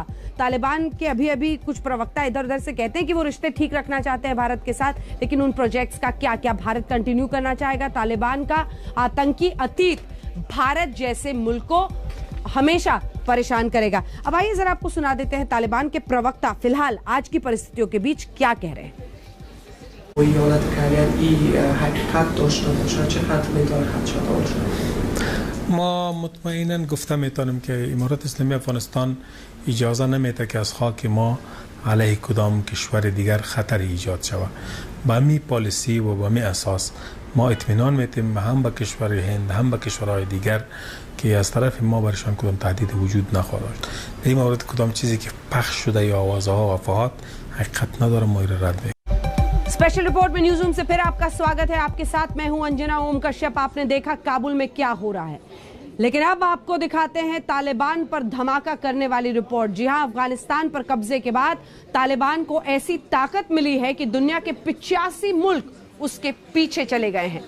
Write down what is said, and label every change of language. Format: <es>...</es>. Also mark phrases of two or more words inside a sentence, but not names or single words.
<hi>तालिबान के अभी कुछ प्रवक्ता इधर उधर से कहते हैं कि वो रिश्ते ठीक रखना चाहते हैं भारत के साथ, लेकिन उन प्रोजेक्ट्स का क्या भारत कंटिन्यू करना चाहेगा? तालिबान का आतंकी अतीत भारत जैसे मुल्क को हमेशा परेशान करेगा। अब आइए जरा आपको सुना देते हैं तालिबान के प्रवक्ता फिलहाल आज की परिस्थितियों के बीच क्या कह रहे हैं।</hi> <fa>ما مطمئنا گفته میتونیم که امارات اسلامی افغانستان اجازه نمیده که از خاک ما علیه کدام کشور دیگر خطر ایجاد شود. به همین پالیسی و به همین اساس ما اطمینان میتیم هم به کشور هند هم به کشورهای دیگر که از طرف ما برشان کدام تهدید وجود نخواهد. در این مورد کدام چیزی که پخش شده یا آوازها و افواهات حقیقت نداره، ما رد میکنیم.</fa> <en>special report</en> <hi>में</hi> <en>news room</en> <hi>से फिर आपका स्वागत है। आपके साथ मैं हूं अंजना ओम कश्यप। आपने देखा काबुल में क्या हो रहा है, लेकिन अब आपको दिखाते हैं तालिबान पर धमाका करने वाली रिपोर्ट। जी हां, अफगानिस्तान पर कब्जे के बाद तालिबान को ऐसी ताकत मिली है कि दुनिया के 85 मुल्क उसके पीछे चले गए हैं।</hi>